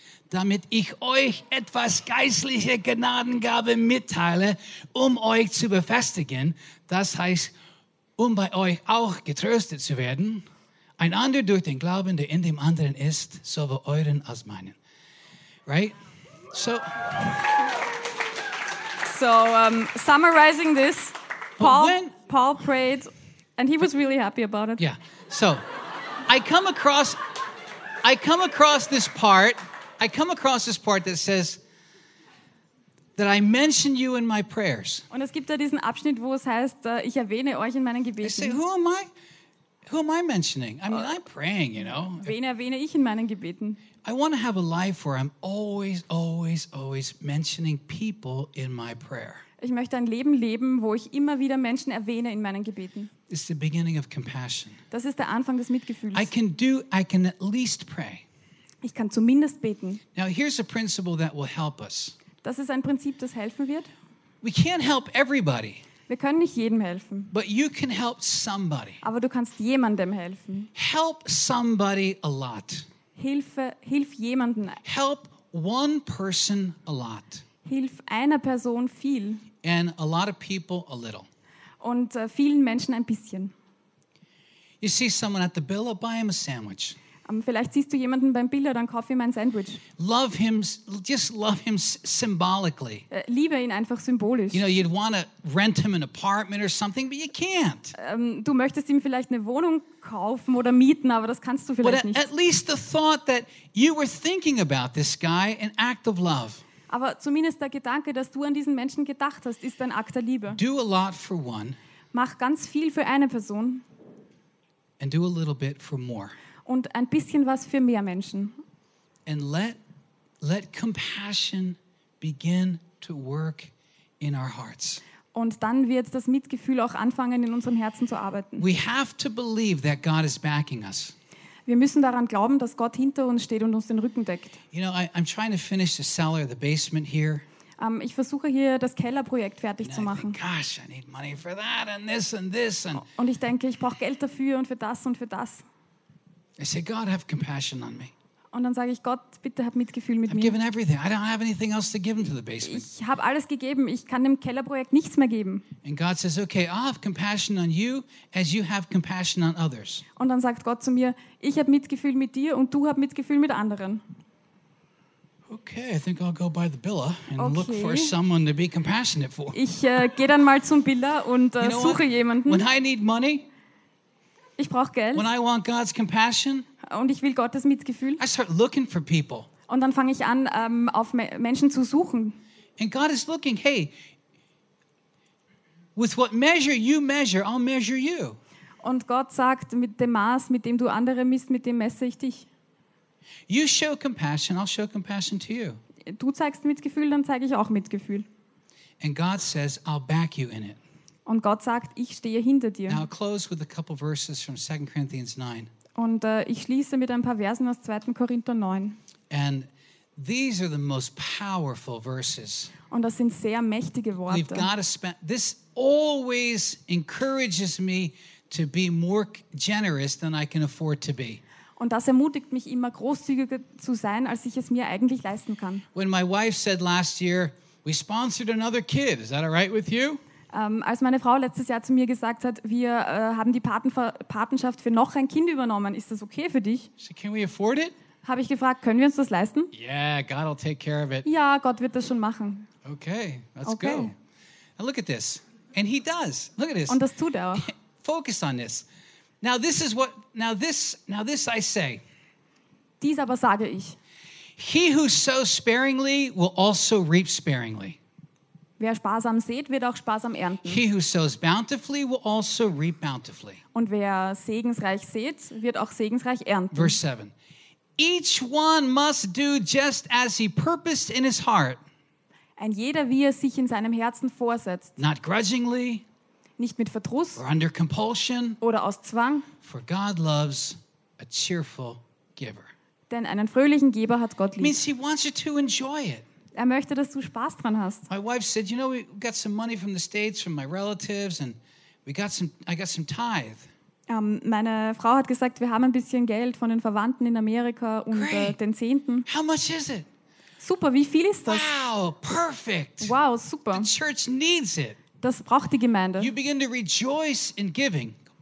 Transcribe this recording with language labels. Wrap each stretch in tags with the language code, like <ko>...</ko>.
<de>Damit ich euch etwas geistliche Gnadengabe mitteile, um euch zu befestigen, das heißt, um bei euch auch getröstet zu werden. Ein anderer durch den Glauben, der in dem anderen ist, sowohl euren als meinen.</de> <en>Right? So, summarizing this, Paul prayed, and he was really happy about it. Yeah. So, I come across this part that says that I mention you in my prayers.</en> <de>Und es gibt da diesen Abschnitt, wo es heißt, ich erwähne euch in meinen Gebeten.</de> <en>I say, who am I? Who am I mentioning? I mean, I'm praying, you know.</en> <de>Wen erwähne ich in meinen Gebeten?</de> <en>I want to have a life where I'm always, always, always mentioning people in my prayer.</en> <de>Ich möchte ein Leben leben, wo ich immer wieder Menschen erwähne in meinen Gebeten.</de> <en>It's the beginning of compassion.</en> <de>Das ist der Anfang des Mitgefühls.</de> <en>I can at least pray.</en> <de>Ich kann zumindest beten.</de> <en>Now, here's a principle that will help us.</en> <de>Das ist ein Prinzip, das helfen wird.</de> <en>We can't help everybody.</en> <de>Wir können nicht jedem helfen.</de> <en>But you can help somebody.</en> <de>Aber du kannst jemandem helfen.</de> <en>Help somebody a lot.</en> <de>Hilf jemanden.</de> <en>Help one person a lot.</en> <de>Hilf einer Person viel.</de> <en>And a lot of people a little.</en> <de>Und vielen Menschen ein bisschen.</de> <en>You see someone at the Billa, buy him a sandwich.</en> <de>Vielleicht siehst du jemanden beim Billa, dann kauf ihm ein Sandwich.</de> <en>Love him, just love him symbolically.</en> <de>Liebe ihn einfach symbolisch.</de> <en>You know, you'd want to rent him an apartment or something, but you can't.</en> <de>Du möchtest ihm vielleicht eine Wohnung kaufen oder mieten, aber das kannst du vielleicht</de> <en>but</en> <de>nicht.</de> <en>But at least the thought that you were thinking about this guy, an act of love.</en> <de>Aber zumindest der Gedanke, dass du an diesen Menschen gedacht hast, ist ein Akt der Liebe.</de> <en>Do a lot for one.</en> <de>Mach ganz viel für eine Person.</de> <en>And do a little bit for more.</en> <de>Und ein bisschen was für mehr Menschen.</de> <en>And let compassion begin to work in our hearts.</en> <de>Und dann wird das Mitgefühl auch anfangen, in unserem Herzen zu arbeiten.</de> <en>We have to believe that God is backing us.</en> <de>Wir müssen daran glauben, dass Gott hinter uns steht und uns den Rücken deckt.</de> <en>You know, I'm trying to finish the cellar, the basement here.</en> <de>Ich versuche hier das Kellerprojekt fertig zu machen.</de> <en>Gosh, I need money for that and this and this and.</en> <de>Und ich denke, ich brauche Geld dafür und für das und für das.</de> <en>I say, God, have compassion on me.</en> <de>Und dann sage ich, Gott, bitte hab Mitgefühl mit mir.</de> <en>I don't have anything else to give to the basement.</en> <de>Ich habe alles gegeben. Ich kann dem Kellerprojekt nichts mehr geben.</de> <en>And God says, okay, I'll have compassion on you as you have compassion on others.</en> <de>Und dann sagt Gott zu mir, ich habe Mitgefühl mit dir und du hast Mitgefühl mit anderen.</de> <en>Okay, I think I'll go by the Billa and okay. Look for someone to be compassionate for.</en> <de>Ich gehe dann mal zum Billa und suche jemanden.</de> <en>When I need money,</en> <de>ich brauche Geld.</de> <en>When I want God's compassion,</en> <de>und ich will Gottes Mitgefühl.</de> <en>I start looking for people.</en> <de>Und dann fange ich an, auf Menschen zu suchen.</de> <en>And God is looking, hey, with what measure you measure, I'll measure you.</en> <de>Und Gott sagt, mit dem Maß, mit dem du andere misst, mit dem messe ich dich.</de> <en>You show compassion, I'll show compassion to you.</en> <de>Du zeigst Mitgefühl, dann zeige ich auch Mitgefühl.</de> <en>And God says, I'll back you in it.</en> <de>Und Gott sagt, ich stehe hinter dir.</de> <en>Now I'll close with a couple verses from 2 Corinthians 9.</en> <de>Und ich schließe mit ein paar Versen aus 2. Korinther 9.</de> <en>And these are the most powerful verses.</en> <de>Und das sind sehr mächtige Worte.</de> <en>We've got to spend, this always encourages me to be more generous than I can afford to be.</en> <de>Und das ermutigt mich immer, großzügiger zu sein, als ich es mir eigentlich leisten kann.</de> <en>When my wife said last year, we sponsored another kid. Is that all right with you?</en> <de>Als meine Frau letztes Jahr zu mir gesagt hat, wir haben die Patenschaft für noch ein Kind übernommen, ist das okay für dich?</de> <en>So can we afford it?</en> <de>Habe ich gefragt, können wir uns das leisten?</de> <en>Yeah, God will take care of it.</en> <de>Ja, Gott wird das schon machen.</de> <en>Okay, let's okay. go. And look at this. And he does. Look at this.</en> <de>Und das tut er auch.</de> <en>Focus on this. Now this is what, now this I say.</en> <de>Dies aber sage ich.</de> <en>He who sows sparingly will also reap sparingly.</en> <de>Wer sparsam sät, wird auch sparsam ernten.</de> <en>He who sows bountifully will also reap bountifully.</en> <de>Und wer segensreich sät, wird auch segensreich ernten.</de> <en>Verse 7. Each one must do just as he purposed in his heart.</en> <de>Ein jeder, wie er sich in seinem Herzen vorsetzt.</de> <en>Not grudgingly.</en> <de>Nicht mit Verdruss.</de> <en>Or under compulsion.</en> <de>Oder aus Zwang.</de> <en>For God loves a cheerful giver.</en> <de>Denn einen fröhlichen Geber hat Gott lieb.</de> <en>It means he wants you to enjoy it.</en> <de>Er möchte, dass du Spaß dran hast.</de> <en>My wife said, you know, we got some money from the States, from my relatives, and I got some tithe.</en> <de>Meine Frau hat gesagt, wir haben ein bisschen Geld von den Verwandten in Amerika und den Zehnten.</de> <en>How much is it?</en> <de>Super, wie viel ist das?</de> <en>Wow, perfect.</en> <de>Wow, super.</de> <en>The church needs it.</en> <de>Das braucht die Gemeinde.</de> <en>You begin to rejoice in giving.</en>